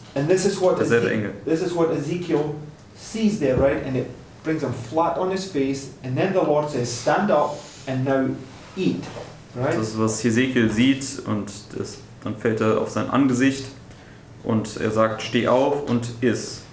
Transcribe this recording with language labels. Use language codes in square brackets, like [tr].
[en] And this is what [de] Derselbe Engel. [en] This is what Ezekiel sees there, right? And it brings him flat on his face, and then the Lord says, stand up and now eat, right? [de] Das ist, was Hesekiel sieht, und dann fällt er auf sein Angesicht und er sagt, steh auf und iss.